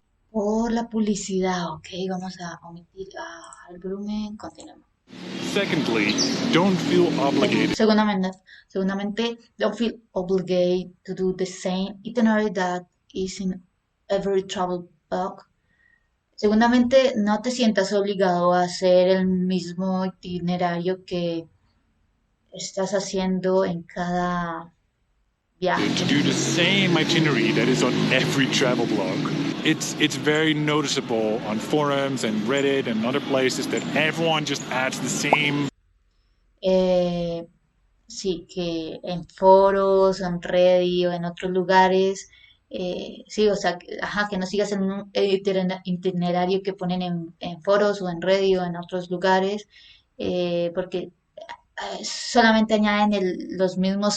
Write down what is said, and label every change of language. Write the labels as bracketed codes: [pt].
[es] Por la publicidad, ok, vamos a omitir el volumen, continuamos. [en] Secondly, don't feel obligated. [es] Segundamente, [en] don't feel obligated to do the same itinerary that is in every travel blog. [es] Segundamente, no te sientas obligado a hacer el mismo itinerario que estás haciendo en cada viaje. [en] To do the same itinerary that is on every travel blog. It's very noticeable on forums and Reddit and other places that everyone just adds the same. [es] Sí, que en foros, en Reddit o en otros lugares, sí, o sea, que no sigas en un itinerario que ponen en foros o en Reddit o en otros lugares, porque solamente añaden los mismos